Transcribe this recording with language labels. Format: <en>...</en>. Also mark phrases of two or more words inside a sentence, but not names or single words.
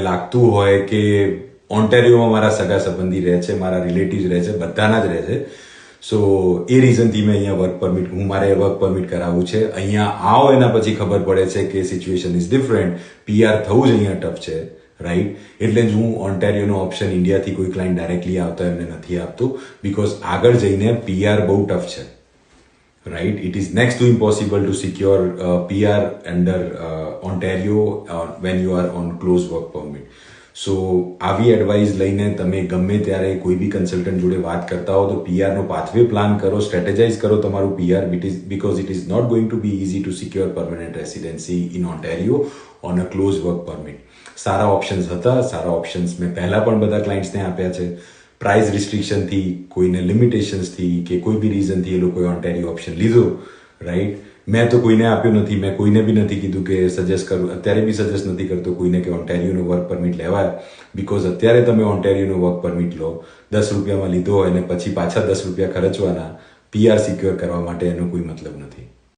<gu>લાગતું હોય કે ઓન્ટેરિયોમાં મારા સગા સંબંધી રહે છે મારા રિલેટિવ્સ રહે છે બધાના જ રહે છે સો એ રીઝનથી મેં અહીંયા મારે</gu> <en>work permit</en> <gu>કરાવવું છે અહીંયા આવો એના પછી ખબર પડે છે કે</gu> <en>situation is different</en> <gu>પીઆર થવું જ અહીંયા ટફ છે રાઈટ એટલે જ હું ઓન્ટેરિયોનો ઓપ્શન ઇન્ડિયાથી કોઈ</gu> <en>client directly</en> <gu>આવતો એમને નથી આપતો બીકોઝ આગળ જઈને પીઆર બહુ ટફ છે right?</gu> <en>It is next to impossible to secure PR under Ontario when you are on close work permit.</en> <gu>સો આવી એડવાઇસ લઈને તમે ગમે ત્યારે કોઈ બી કન્સલ્ટન્ટ જોડે વાત કરતા હો તો PR નો</gu> <en>pathway plan</en> <gu>કરો સ્ટ્રેટેજાઇઝ કરો તમારું PR</gu> <en>because it is not going to be easy to secure permanent residency in Ontario on a close work permit.</en> <gu>સારા ઓપ્શન્સ હતા સારા ઓપ્શન્સ મેં પહેલા પણ બધા ક્લાયન્ટ્સને આપ્યા છે</gu> <en>price restrictionથી</en> <gu>કોઈને લિમિટેશન્સથી કે કોઈ બી રીઝનથી એ લોકોએ ઓન્ટેરિયો ઓપ્શન લીધો રાઈટ મેં તો કોઈને આપ્યું નથી મેં કોઈને બી નથી કીધું કે સજેસ્ટ કરું અત્યારે બી સજેસ્ટ નથી કરતો કોઈને કે ઓન્ટેરિયોનો</gu> <en>work permit</en> <gu>લેવાય બીકોઝ અત્યારે તમે ઓન્ટેરિયોનો</gu> <en>work permit</en> <gu>લો 10 રૂપિયામાં લીધો હોય અને પછી પાછા 10 રૂપિયા ખર્ચવાના</gu> <en>PR secure</en> <gu>કરવા માટે એનો કોઈ મતલબ નથી</gu>